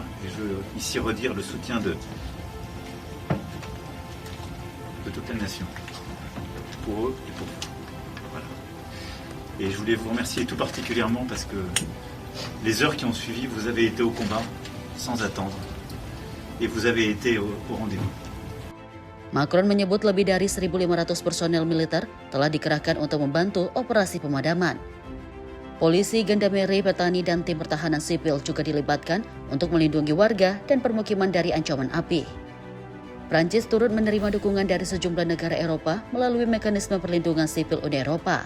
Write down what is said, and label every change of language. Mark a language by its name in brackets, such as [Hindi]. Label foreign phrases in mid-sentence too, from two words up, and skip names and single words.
[French] Et je veux ici redire le soutien de toute la nation, pour eux et pour vous. Voilà. Et je voulais vous remercier tout particulièrement parce que les heures qui ont suivi, vous avez été au combat sans attendre et vous avez été au rendez-vous. [Indonesian] Macron menyebut lebih dari 1.500 personel militer telah dikerahkan untuk membantu operasi pemadaman. Polisi, gendarmeri, petani, dan tim pertahanan sipil juga dilibatkan untuk melindungi warga dan permukiman dari ancaman api. Prancis turut menerima dukungan dari sejumlah negara Eropa melalui mekanisme perlindungan sipil Uni Eropa.